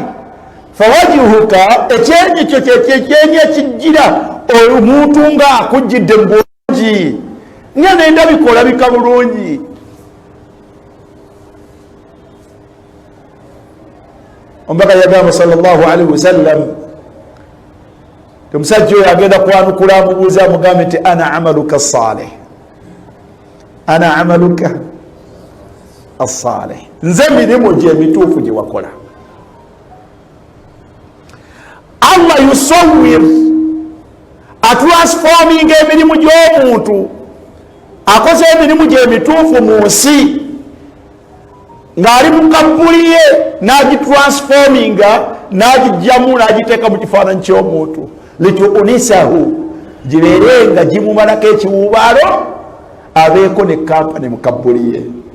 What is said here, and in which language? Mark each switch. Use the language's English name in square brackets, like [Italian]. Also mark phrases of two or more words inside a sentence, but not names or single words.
[Ganda] fawajihuka, ekyenyi kyo kyekyenyi ekijjira omuntu nga akujjidde mu bulungi, nga nendabika olabika bulungi. omubaka yagamba [Arabic] صلى الله عليه وسلم, [Ganda] omusajja oyo agenda kwanukula, amubuuza amugambe nti [Arabic] أنا عملك صالح, أنا عملك الصالح, [Ganda] nze emirimu gye emituufu gye wakola. [Arabic] الله يصور, [Ganda] atransforming emirimu gy'omuntu, akoze emirimu gye emituufu mu nsi, ng'ali mu kabbuli ye n'agitransforminga, n'agijjamu n'agiteeka mu kifaananyi ky'omuntu, lituunisahu, gibeerenga gimumalako ekiwuubaalo, abeeko ne kampani mu kabbuli ye.